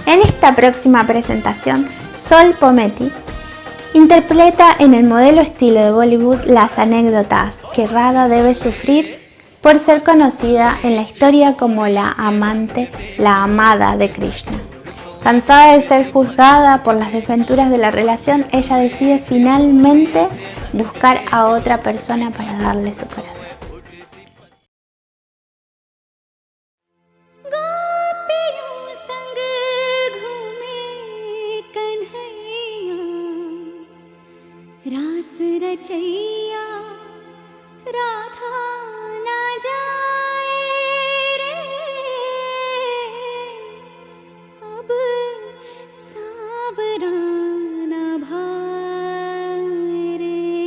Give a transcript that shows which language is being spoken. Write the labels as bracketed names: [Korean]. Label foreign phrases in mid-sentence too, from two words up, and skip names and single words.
[Spanish] En esta próxima presentación, Sol Pometti interpreta en el modelo estilo de Bollywood las anécdotas que Radha debe sufrir por ser conocida en la historia como la amante, la amada de Krishna. Cansada de ser juzgada por las desventuras de la relación, ella decide finalmente buscar a otra persona para darle su corazón. [Hindi] रास रचैया राधा ना जाए रे अब सावरा ना भाए रे।